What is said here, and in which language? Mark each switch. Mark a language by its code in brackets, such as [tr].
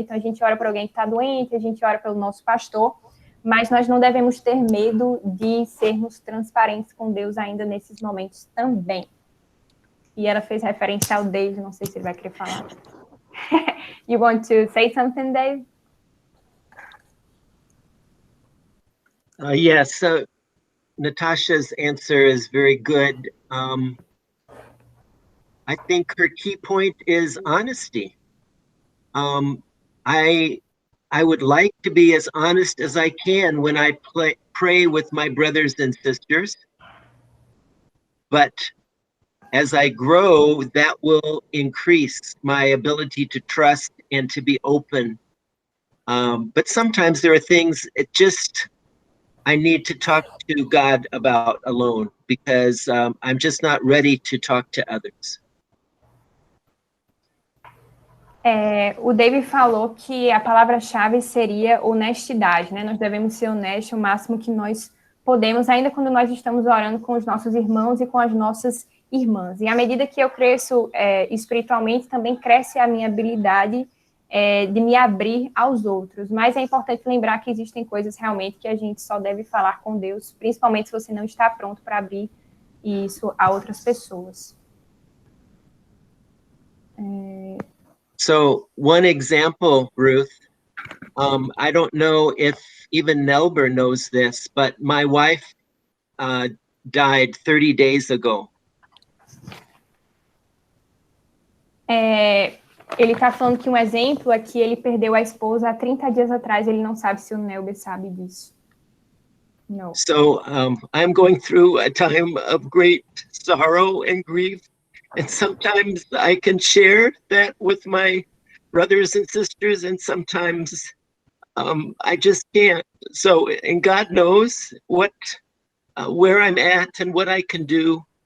[pt] Então a gente ora por alguém que está doente, a gente ora pelo nosso pastor, mas nós não devemos ter medo de sermos transparentes com Deus ainda nesses momentos também. E ela fez referência ao Dave, não sei se ele vai querer falar. [en] You want to say something, Dave? Yes, so Natasha's answer is very good. I think her key point is honesty. I would like to be as honest as I can when I pray with my brothers and sisters, but as I grow, that will increase my ability to trust and to be open. But sometimes there are things I need to talk to God about alone because I'm just not ready to talk to others. [pt] O Dave falou que a palavra-chave seria honestidade, né? Nós devemos ser honestos o máximo que nós podemos, ainda quando nós estamos orando com os nossos irmãos e com as nossas irmãs. E à medida que eu cresço espiritualmente, também cresce a minha habilidade de me abrir aos outros. Mas é importante lembrar que existem coisas realmente que a gente só deve falar com Deus, principalmente se você não está pronto para abrir isso a outras pessoas. [en] So one example, Ruth, I don't know if even Nelber knows this, but my wife died 30 days ago. [pt] Ele está falando que um exemplo é que ele perdeu a esposa há 30 dias atrás. Ele não sabe se o Nelber sabe disso. Não. [en] So I'm going through a time of great sorrow and grief. And sometimes I can share that with my brothers and sisters, and sometimes I just can't. So, and God knows where I'm at and what I can do.